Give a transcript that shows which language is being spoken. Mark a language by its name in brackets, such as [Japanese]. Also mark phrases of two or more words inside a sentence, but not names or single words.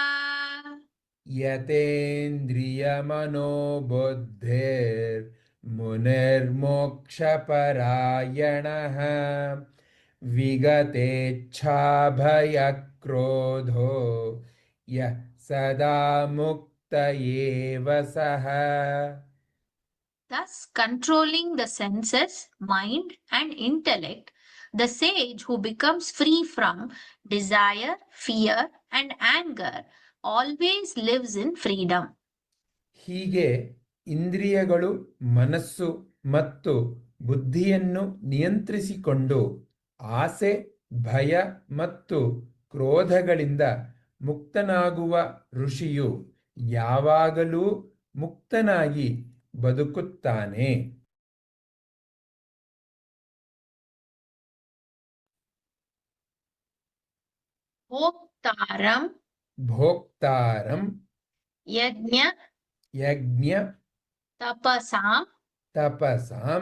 [Sanskrit] यतेन्द्रियमनोबुद्धिर्मुनिर्मोक्षपरायणः विगतेच्छाभयक्रोधो यः सदा मुक्त एव सः [English] Thus, controlling the senses, mind, and intellect, the sage who becomes free from desire, fear, and anger always lives in freedom. [Kannada] ಹೀಗೆ ಇಂದ್ರಿಯಗಳು ಮನಸ್ಸು ಮತ್ತು ಬುದ್ಧಿಯನ್ನು ನಿಯಂತ್ರಿಸಿಕೊಂಡು ಆಸೆ ಭಯ ಮತ್ತು ಕ್ರೋಧಗಳಿಂದ ಮುಕ್ತನಾಗುವ ಋಷಿಯು ಯಾವಾಗಲೂ ಮುಕ್ತನಾಗಿ ಬದುಕುತ್ತಾನೆ. [Sanskrit] भोक्तारं ಭೋಕ್ತಾರಂ यज्ञ ಯಜ್ಞ तपसां ತಪಸಾಂ